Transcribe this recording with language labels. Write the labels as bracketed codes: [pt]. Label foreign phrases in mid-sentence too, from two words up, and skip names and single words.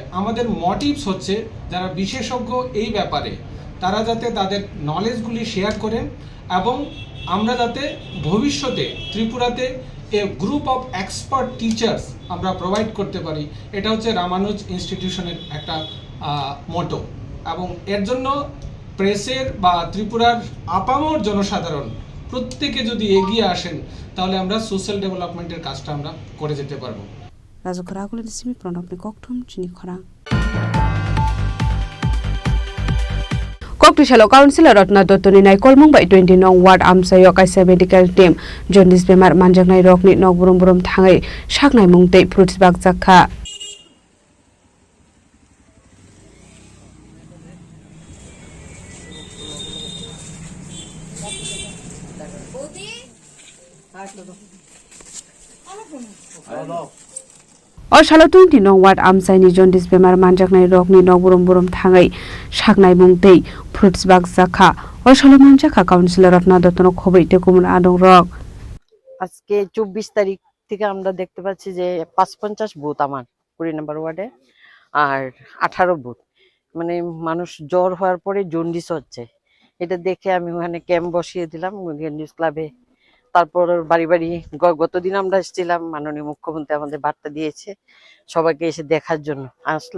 [bn] আমাদের মোটিভস হচ্ছে যারা বিশেষজ্ঞ এই ব্যাপারে তারা যাতে তাদের নলেজগুলি শেয়ার করেন, এবং আমরা যাতে ভবিষ্যতে ত্রিপুরাতে [en] a group of expert teachers [bn] আমরা প্রোভাইড করতে পারি, এটা হচ্ছে রামানুজ ইনস্টিটিউশনের একটা মোটো। এবং এর জন্য প্রেসের বা ত্রিপুরার আপামর জনসাধারণ প্রত্যেকে যদি এগিয়ে আসেন তাহলে আমরা [en] social development [bn] কাজটা আমরা করে যেতে পারবো। [trp] রাজখরাগুলো সিমি প্রণবনি ককঠুম চিনি খরাং Kokti shalo councilor Ratna Dottoni nai kolmong bai 20 nong ward amsayo kaisa [en] medical team [trp] jaundice bemar manjaknai rokni nok burum burum thangai saknai mungtei [en] fruits bag [trp] jakha O shalo 20 nong ward amsaini jaundice bemar manjaknai rokni nok burum burum thangai saknai mungtei [en] fruits bag [trp] jakha o shalo manjakha councilor Ratna Dottoni khobaite kumun adong rok [bn] আজকে 24 তারিখ থেকে আমরা দেখতে পাচ্ছি যে 55 বুথ আমার 20 নম্বর ওয়ার্ডে আর 18 বুথ মানে মানুষ জ্বর হওয়ার পরে জন্ডিস হচ্ছে। এটা দেখে আমি ওখানে ক্যাম্প বসিয়ে দিলাম নিউজ ক্লাবে। তারপর বাড়ি বাড়ি গতদিন আমরা এসেছিলাম, মাননীয় মুখ্যমন্ত্রী আমাদের বার্তা দিয়েছে সবাইকে এসে দেখার জন্য আসলাম।